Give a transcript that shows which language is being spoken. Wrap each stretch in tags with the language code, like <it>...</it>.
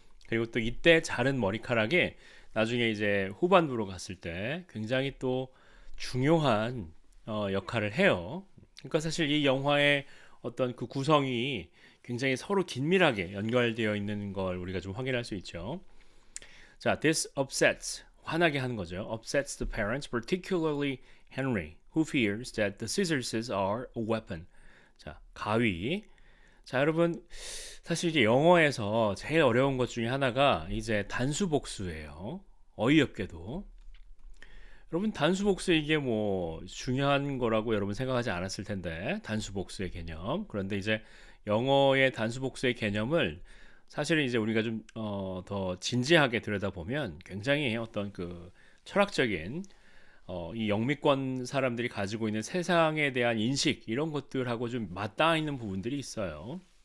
<ko>그리고 또 이때 자른 머리카락이 나중에 이제 후반부로 갔을 때 굉장히 또 중요한 역할을 해요. 그러니까 사실 이 영화의 어떤 그 구성이 굉장히 서로 긴밀하게 연결되어 있는 걸 우리가 좀 확인할 수 있죠. 자,</ko> <en>this upsets</en> <ko>화나게 하는 거죠.</ko> <en>upsets the parents, particularly Henry, who fears that the scissors are a weapon.</en> <ko>자, 가위. 자, 여러분 사실 이제 영어에서 제일 어려운 것 중에 하나가 이제 단수 복수예요. 어이없게도. 여러분 단수 복수 이게 뭐 중요한 거라고 여러분 생각하지 않았을 텐데 단수 복수의 개념. 그런데 이제 영어의 단수 복수의 개념을 사실은 이제 우리가 좀 더 진지하게 들여다보면 굉장히 어떤 그 철학적인 이 영미권 사람들이 가지고 있는 세상에 대한 인식 이런 것들하고 좀 맞닿아 있는 부분들이 있어요.</ko>